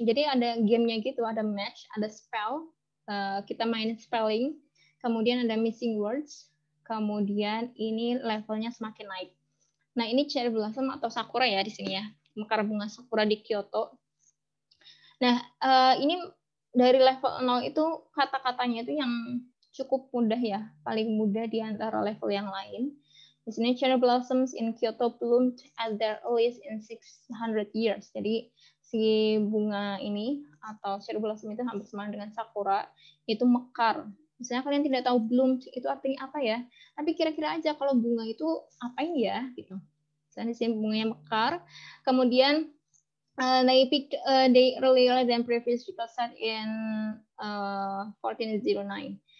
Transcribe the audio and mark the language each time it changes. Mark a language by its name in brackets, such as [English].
[Indonesian] Jadi ada gamenya gitu, ada match, ada spell, kita main spelling, kemudian ada missing words, kemudian ini levelnya semakin naik. Nah, ini cherry blossom atau sakura ya di sini ya, mekar bunga sakura di Kyoto. Nah, ini dari level 0 itu kata-katanya itu yang cukup mudah ya, paling mudah di antara level yang lain. Di sini [English] cherry blossoms in Kyoto bloomed at their earliest in 600 years. [Indonesian] Jadi si bunga ini atau cherry blossom itu hampir sama dengan sakura, itu mekar. Misalnya kalian tidak tahu bloomed itu artinya apa ya, tapi kira-kira aja kalau bunga itu apain ya gitu. Misalnya di sini bunganya mekar, kemudian [English] they picked a day earlier than previous record set in 1409.